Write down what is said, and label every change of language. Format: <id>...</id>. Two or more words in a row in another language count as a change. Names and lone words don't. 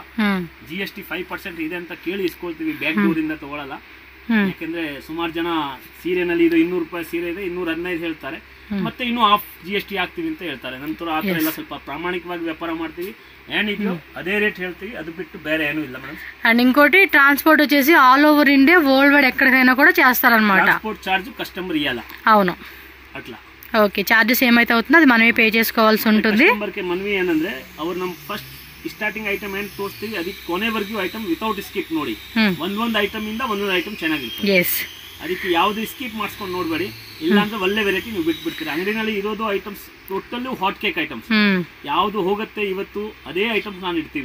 <kn>GST 5% ಇದೆ ಅಂತ ಕೇಳಿ ಇಸ್ಕೊಳ್ತೀವಿ,</kn> <en>back door</en> <kn>ಇಂದ ತಗೊಳ್ಳಲ್ಲ. ಯಾಕಂದ್ರೆ ಸುಮಾರು ಜನ ಸೀರೆನಲ್ಲಿ ಇದು 200 ರೂಪಾಯಿ ಸೀರೆ ಇದೆ 215 ಹೇಳ್ತಾರೆ, ಮತ್ತೆ ಇನ್ನೂ</kn> <en>half GST</en> <kn>ಹಾಕ್ತಿವಿ ಅಂತ ಹೇಳ್ತಾರೆ. ನಂತರ ಆ ತರ ಎಲ್ಲ ಸ್ವಲ್ಪ ಪ್ರಾಮಾಣಿಕವಾಗಿ ವ್ಯಾಪಾರ ಮಾಡ್ತೀವಿ. ಏನಿದೆಯೋ ಅದೇ ರೇಟ್ ಹೇಳ್ತೀವಿ, ಅದು బిట్టు ಬೇರೆ ಏನೂ ಇಲ್ಲ మేడం.</kn> <te>అండ్ ఇంకోటి ట్రాన్స్పోర్ట్ వచ్చేసి</te> <en>all over India world wide</en> <te>ఎక్కడికైనా కూడా చేస్తారన్నమాట.</te> <en>transport charge customer</en> <te>ఇయ్యాల. అవును, అట్లా. ఓకే, చార్జెస్ ఏమైతే అవుతుందో అది మనమే పే చేసుకోవాల్సి ఉంటుంది. కస్టమర్ కి మనవి</te> <kn>ಏನಂದ್ರೆ ಅವರು ನಮ್ಮ</kn> <en>first starting item</en> <kn>ಏನ್ ತೋರಿಸ್ತೀವಿ ಅದಕ್ಕೆ ಕೊನೆವರೆಗೂ</kn> <en>item without skip</en> <kn>ನೋಡಿ. ಒಂದೊಂದು ಐಟಮ್ ಇಂದ ಒಂದೊಂದು ಐಟಮ್ ಚೆನ್ನಾಗಿರ್ತದೆ. ಅದಕ್ಕೆ ಯಾವುದೇ ಸ್ಕಿಪ್ ಮಾಡಿಸ್ಕೊಂಡು ನೋಡ್ಬೇಡಿ, ಇಲ್ಲ ಅಂದ್ರೆ ಒಳ್ಳೆ ವೆರೈಟಿ ನೀವು ಬಿಟ್ಬಿಡ್ತೀರಿ. ಅಂಗಡಿನಲ್ಲಿ ಇರೋದು</kn> <en>items total hot cake items.</en> <kn>ಯಾವ್ದು ಹೋಗುತ್ತೆ ಇವತ್ತು ಅದೇ ಐಟಮ್ಸ್ ನಾನು ಇಡ್ತೀವಿ.</kn>